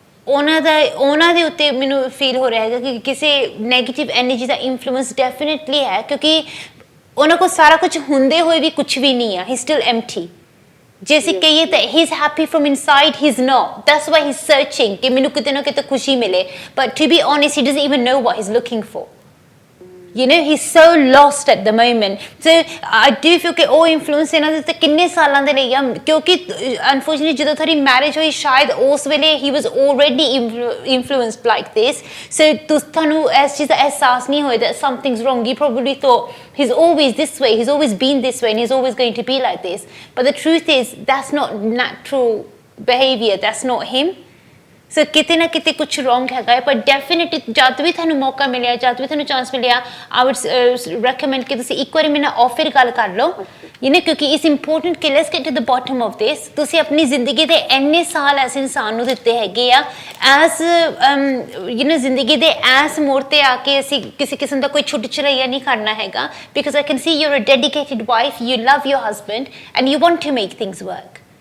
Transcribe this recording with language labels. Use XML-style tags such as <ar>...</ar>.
<pa>ਉਹਨਾਂ ਦੇ ਉੱਤੇ ਮੈਨੂੰ ਫੀਲ ਹੋ ਰਿਹਾ ਹੈਗਾ ਕਿ ਕਿਸੇ ਨੈਗੇਟਿਵ ਐਨਰਜੀ ਦਾ ਇਨਫਲੂਐਂਸ ਡੈਫੀਨਿਟਲੀ ਹੈ, ਕਿਉਂਕਿ ਉਹਨਾਂ ਕੋਲ ਸਾਰਾ ਕੁਝ ਹੁੰਦੇ ਹੋਏ ਵੀ ਕੁਝ ਵੀ ਨਹੀਂ ਆ,</pa> <en>He still empty.</en> <pa>ਜੇ ਅਸੀਂ ਕਹੀਏ ਤਾਂ</pa> <en>he is happy from inside, he is not, that's why he is searching</en> <pa>ਕਿ ਮੈਨੂੰ ਕਿਤੇ ਨਾ ਕਿਤੇ ਖੁਸ਼ੀ ਮਿਲੇ,</pa> <en>But to be honest he doesn't even know what he is looking for. You know, he's so lost at the moment. So I do feel</en> <pa>ਕਿ ਉਹ influence ਇਹਨਾਂ ਦੇ ਉੱਤੇ ਕਿੰਨੇ ਸਾਲਾਂ ਦੇ ਲਈ ਆ, ਕਿਉਂਕਿ ਅਨਫੋਰਚੂਨੇਟਲੀ ਜਦੋਂ ਤੁਹਾਡੀ ਮੈਰਿਜ ਹੋਈ ਸ਼ਾਇਦ ਉਸ ਵੇਲੇ</pa> <en>he was already influenced like this, so</en> <pa>ਤੁਹਾਨੂੰ ਇਸ ਚੀਜ਼ ਦਾ ਅਹਿਸਾਸ ਨਹੀਂ ਹੋਇਆ</pa> <en>that something's wrong. You probably thought he's always this way, he's always been this way, and he's always going to be like this, but the truth is that's not natural behavior, that's not him.</en> <pa>ਸੋ ਕਿਤੇ ਨਾ ਕਿਤੇ ਕੁਛ wrong ਹੈਗਾ, ਪਰ definitely ਜਦ ਵੀ ਤੁਹਾਨੂੰ ਮੌਕਾ ਮਿਲਿਆ, ਜਦ ਵੀ ਤੁਹਾਨੂੰ ਚਾਂਸ ਮਿਲਿਆ,</pa> <en>I would recommend</en> <pa>ਕਿ ਤੁਸੀਂ ਇੱਕ ਵਾਰੀ ਮੇਰੇ ਨਾਲ ਆਫਰ ਗੱਲ ਕਰ ਲਓ, ਕਿਉਂਕਿ</pa> <en>it's important</en> <pa>ਕਿ</pa> <en>Let's get to the bottom of this.</en> <pa>ਤੁਸੀਂ ਆਪਣੀ ਜ਼ਿੰਦਗੀ ਦੇ ਇੰਨੇ ਸਾਲ ਐਸੇ ਇਨਸਾਨ ਨੂੰ ਦਿੱਤੇ ਹੈਗੇ ਆ, ਐਸ ਜ਼ਿੰਦਗੀ ਦੇ ਐਸ ਮੋੜ 'ਤੇ ਆ ਕੇ ਅਸੀਂ ਕਿਸੇ ਕਿਸਮ ਦਾ ਕੋਈ ਛੁੱਟ ਚੜਾਈਆ ਨਹੀਂ ਕਰਨਾ ਹੈਗਾ,</pa> <en>Because I can see you are a dedicated wife, you love your husband and you want to make things work.</en>